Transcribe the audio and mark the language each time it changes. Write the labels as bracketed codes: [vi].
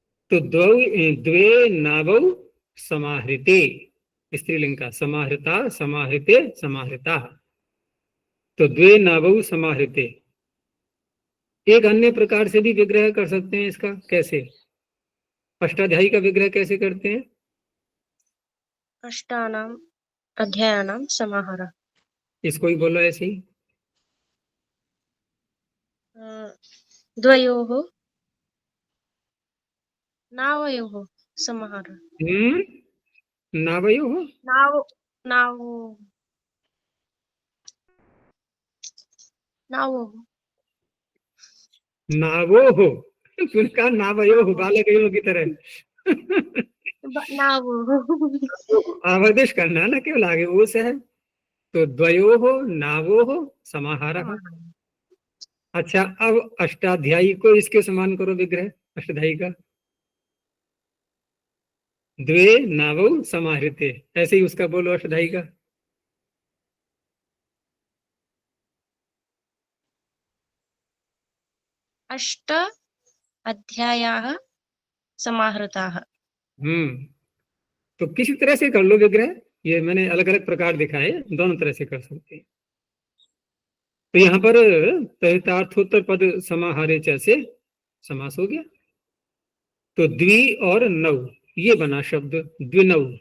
[sa] तो द्वे नावौ समाहृते, [hi] स्त्रीलिंग का, [sa] समाहृता समाहृते समाहृता। तो द्वे नावौ समाहृते। [hi] एक अन्य प्रकार से भी विग्रह कर सकते हैं इसका। कैसे? अष्टाध्यायी का विग्रह कैसे करते हैं? [sa] अष्टानाम् अध्यायानां समाहारः। [hi] इसको ही बोलो ऐसे ही। [sa] द्वयोः नावयोः समाहारः। नावयोः नाव नावो नावोः [hi] नावोः। तूने कहा नावयोः, बालकयोः की तरह। [sa] नावोः। [hi] आवादेश करना है ना, केवल आगे वो से है। [sa] तो द्वयोः नावोः समाहारः। [hi] अच्छा, अब अष्टाध्यायी को इसके समान करो विग्रह, अष्टाध्यायी का। [sa] द्वे नावौ समाहृते, [hi] ऐसे ही उसका बोलो अष्टाध्यायी का। [sa] अष्ट अध्यायाः समाहृताः। [hi] तो किसी तरह से कर लो विग्रह, ये मैंने अलग अलग प्रकार दिखाए, दोनों तरह से कर सकते हैं। तो यहाँ पर तहितार्थोत्तर पद समाहारे च से समास हो गया। तो द्वि और नौ, ये बना शब्द द्विनौ।